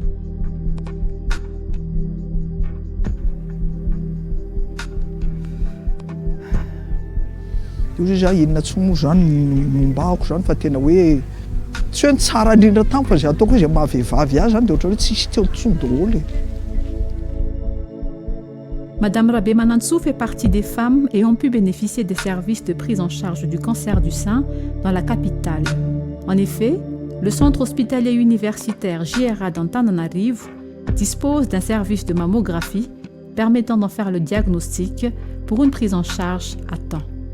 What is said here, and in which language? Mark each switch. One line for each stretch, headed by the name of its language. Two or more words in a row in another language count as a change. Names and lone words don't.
Malagasy: Hozy izy inona tsy moa zany mombahako zany fa tena hoe tsy hoe ny tsara indrindra tamiko fa izay ataoko izay mahavehivavy azy zany dia ohatra hoe tsisy teo tsony daholo.
French: Madame Rabé Manantsou fait partie des femmes ayant pu bénéficier des services de prise en charge du cancer du sein dans la capitale. En effet, le centre hospitalier universitaire JRA d'Antananarivo dispose d'un service de mammographie permettant d'en faire le diagnostic pour une prise en charge à temps.